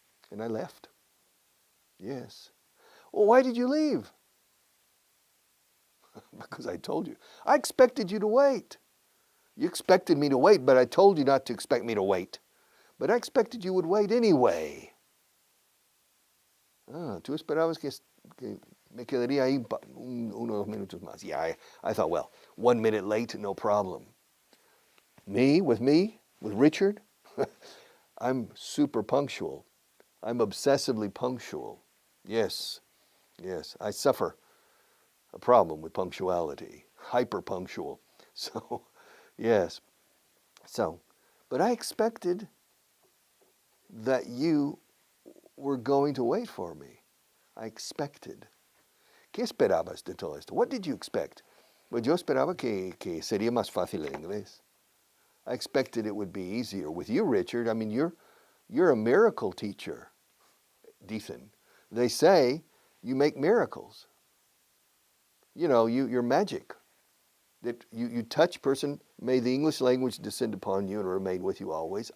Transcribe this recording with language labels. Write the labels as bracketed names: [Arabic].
[English] And I left. Yes. Well, why did you leave? Because I told you. I expected you to wait. You expected me to wait, but I told you not to expect me to wait. But I expected you would wait anyway. [Spanish] Tú esperabas que me quedaría ahí unos minutos más. [English] Yeah, I thought, well, 1 minute late, no problem. Me, with Richard, I'm super punctual. I'm obsessively punctual. Yes, yes, I suffer a problem with punctuality, hyper punctual. So, yes. So, but I expected that you were going to wait for me. I expected. [Spanish] ¿Qué esperabas de todo esto? [English] What did you expect? [Spanish] Pues yo esperaba que sería más fácil el inglés. [English] I expected it would be easier. With you, Richard, I mean, you're a miracle teacher, Ethan. They say you make miracles. You know, you're magic. That you touch person, may the English language descend upon you and remain with you always.